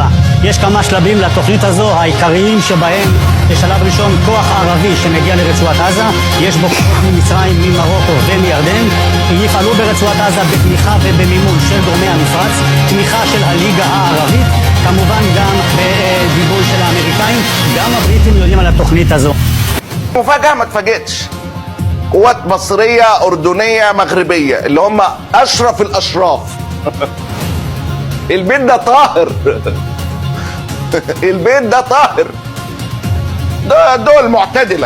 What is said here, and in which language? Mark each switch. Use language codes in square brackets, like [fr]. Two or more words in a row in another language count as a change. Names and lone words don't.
[he] יש כמה שלבים לתוכנית הזו, העיקריים שבהם בשלב ראשון כוח ערבי שמגיע לרצועת עזה, יש בו כוחות ממצרים, ממרוקו ומירדן, יפעלו ברצועת עזה בתמיכה ובמימון של גורמי המפרץ, תמיכה של הליגה הערבית, כמובן גם בגיבוי של האמריקאים. גם הבריטים יודעים על התוכנית הזו. [ar] مفاجأة ما تفاجئتش. قوات مصرية أردنية مغربية اللي هم أشرف الأشراف. البيت ده طاهر. البيت ده طاهر. ده دول معتدلة.